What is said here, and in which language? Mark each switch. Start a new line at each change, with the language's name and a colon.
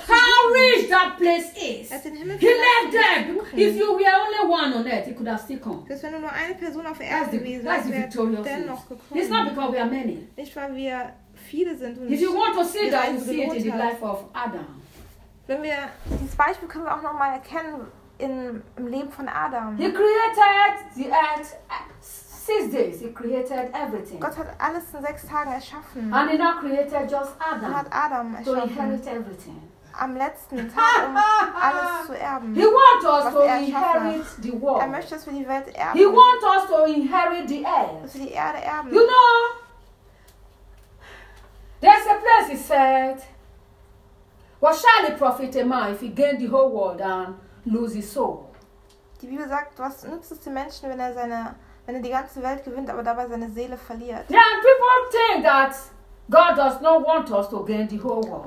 English: How rich that place is. He left them. If you were only one on earth, he could have still come. That's the victorious thing. It's not because we are many. If you want to see that, you see it in the life of Adam.
German: Wenn wir dieses Beispiel können wir auch noch mal erkennen im Leben von Adam.
English: He created the earth 6 days. He created everything.
German: Gott hat alles in 6 Tagen erschaffen.
English: And he now created just Adam.
German: Er hat Adam erschaffen.
English: To inherit everything.
German: Am letzten Tag alles zu erben.
English: He wants us to inherit the world.
German: Er möchte, dass wir die Welt erben.
English: He wants us to inherit the earth.
German: Dass wir die Erde erben.
English: You know, there's a place he said. What shall it profit a man if he gain the whole world and lose his soul?
German: Die Bibel sagt, was nutzt es dem Menschen, wenn er die ganze Welt gewinnt, aber dabei seine Seele verliert?
English: Yeah, and people think that God does not want us to gain the whole world.